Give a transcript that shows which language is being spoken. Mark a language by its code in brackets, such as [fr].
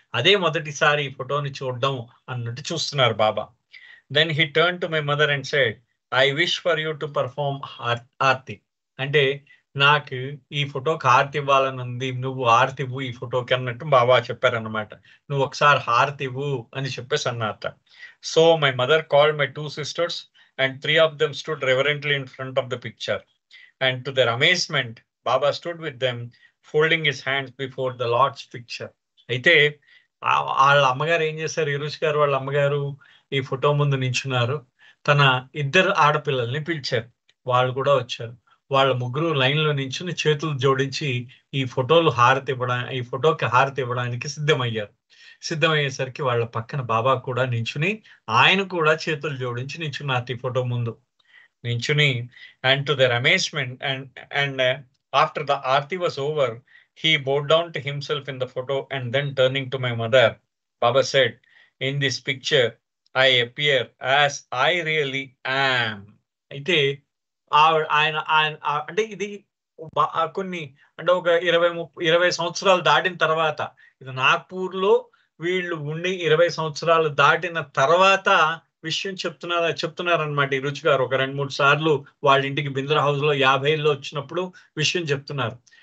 [te] అదే మొదటిసారి ఈ ఫోటోని చూడడం అన్నట్టు చూస్తున్నారు బాబా. [en] Then he turn to my mother and said, I wish for you to perform aarti. [te] అంటే నాకు ఈ ఫోటోకి హారతి ఇవ్వాలని ఉంది, నువ్వు హారతి ఇవ్వు ఈ ఫోటోకి అన్నట్టు బాబా చెప్పారన్నమాట. నువ్వు ఒకసారి హారతి ఇవ్వు అని చెప్పేసి అన్నారట. [en] So my mother called my 2 sisters and 3 of them stood reverently in front of the picture. And to their amazement, Baba stood with them, folding his hands before the Lord's picture. [te] అయితే వాళ్ళ అమ్మగారు ఏం చేశారు, ఇరుచి గారు వాళ్ళ అమ్మగారు ఈ photo ముందు నించున్నారు. తన 2 ఆడపిల్లల్ని పిలిచారు, వాళ్ళు కూడా వచ్చారు. వాళ్ళ ముగ్గురు లైన్ లో నించుని చేతులు జోడించి ఈ ఫోటోకి హారతి ఇవ్వడానికి సిద్ధమయ్యేసరికి వాళ్ళ పక్కన బాబా కూడా నించుని ఆయన కూడా చేతులు జోడించి నించున్నారు ఈ ఫోటో ముందు నించుని. [en] And to their amazement and after the aarti was over, he bowed down to himself in the photo and then turning to my mother, Baba said, in this picture I appear as I really am. [te] అయితే ఆయన అంటే ఇది కొన్ని అంటే ఒక 20 సంవత్సరాలు దాటిన తర్వాత, ఇది నాగ్పూర్ లో వీళ్ళు ఉండి 20 సంవత్సరాలు దాటిన తర్వాత విషయం చెప్తున్నారనమాట ఈ రుచి గారు. ఒక 2-3 సార్లు వాళ్ళ ఇంటికి బింద్రా హౌస్ లో 50లో వచ్చినప్పుడు విషయం చెప్తున్నారు.